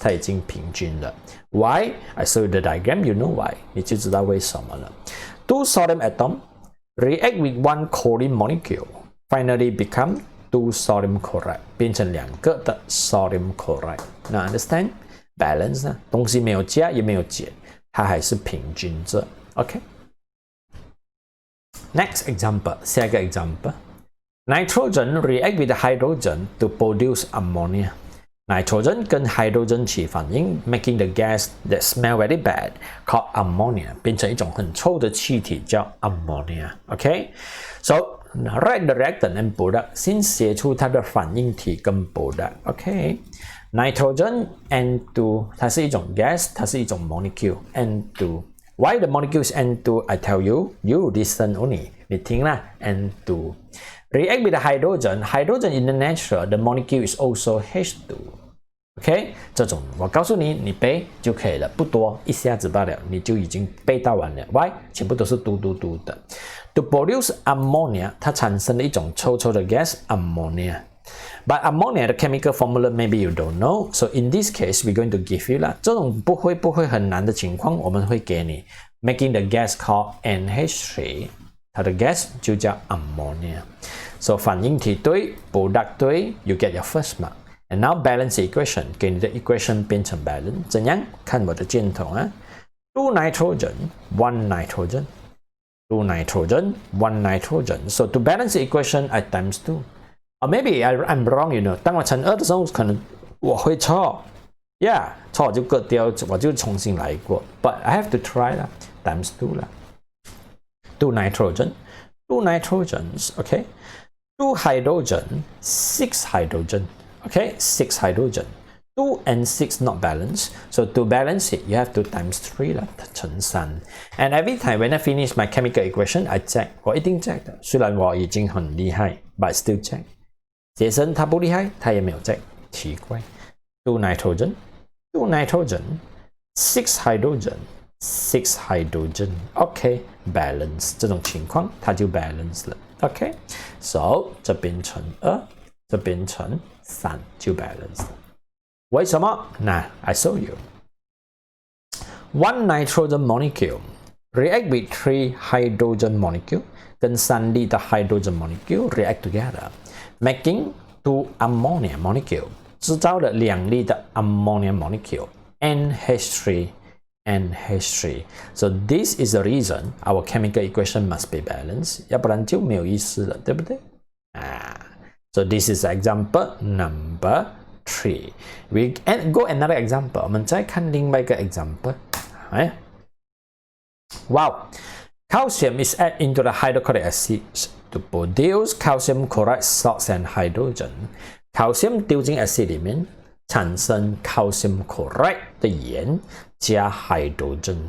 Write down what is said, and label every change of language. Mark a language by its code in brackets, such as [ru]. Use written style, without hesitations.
[zh] 它已经平均了。 [en] Why? I show you the diagram. You know why? [zh] 你就知道为什么了。 [en] 2 sodium atom react with 1 chlorine molecule. Finally become 2 sodium chloride. [zh] 变成2个的 [en] sodium chloride. Now understand? Balance 呢？ [zh] 东西没有加也没有减，它还是平均着。 [en] Okay. Next example. [zh] 下一个 [en] example.Nitrogen react with hydrogen to produce ammonia. Nitrogen [zh] 跟 [en] hydrogen [zh] 起反应 [en] making the gas that smell very bad called ammonia [zh] 变成一种很臭的气体叫 [en] ammonia. Okay? So, write the reactant and product [zh] 先写出它的反应体跟 [en] product. Okay? [zh] Nitrogen N2 它是一种 gas 它是一种 molecule N2. [en] Why the molecule is N2? I tell you. You listen only. [zh] 你听啦 [en] N2. React with the hydrogen. Hydrogen in the natural, the molecule is also H2. [zh] OK， 这种我告诉你，你背就可以了，不多，一下子罢了，你就已经背到完了。 Why？ 全部都是嘟嘟嘟的。 [en] To produce ammonia， [zh] 它产生了一种臭臭的 gas ammonia. [en] But ammonia, the chemical formula, maybe you don't know. So in this case, we're going to give you 啦。 [zh] 这种不会很难的情况，我们会给你 [en] making the gas called NH3。 [zh] 它的 gas 就叫 ammonia. [en] So [zh] 反应体对 [en] product 对 you get your first mark. And now balance the equation. [zh] 给你的 equation 变成 balance. 怎样？看我的箭头啊 [en] 2 nitrogen, 1 nitrogen. 2 nitrogen, 1 nitrogen. So to balance the equation, I times 2. Or maybe I'm wrong, you know. [zh] 当我乘2的时候，可能我会错。Yeah, 错我就割掉，我就重新来过。 [en] But I have to try 啦 times 2啦。2 nitrogen, 2 nitrogens, okay? 2 hydrogen, 6 hydrogen, okay? 6 hydrogen. 2 and 6 not balanced. So to balance it, you have to times 3 啦， [zh] 乘3。 [en] And every time when I finish my chemical equation, I check. [zh] 我一定 check 的，虽然我已经很厉害 [en] but still check. [zh] 学生他不厉害，他也没有 check， 奇怪。 [en] 2 nitrogen, 2 nitrogen, 6 hydrogen, 6 hydrogen. [zh] Okay, balance 这种情况它就 balance 了。 [en] Okay, so [zh] 这边乘2，这边乘3就 balance 了。为什么？那 [en] I show you. 1 nitrogen molecule react with 3 hydrogen molecule [zh] 跟3粒的 [en] hydrogen molecule react together, making 2 ammonia molecule [zh] 制造了2粒的 [en] ammonia molecule NH3. NH3. So this is the reason our chemical equation must be balanced. [zh] 要不然就没有意思了，对不对？ [en] So this is example number 3. We go another example. [zh] 我们再看另外一个 [en] example. Wow. Calcium is added into the hydrochloric acid to produce calcium chloride salts and hydrogen. [zh] Calcium 丢进 acid 里面，产生 calcium chloride 的盐加 hydrogen.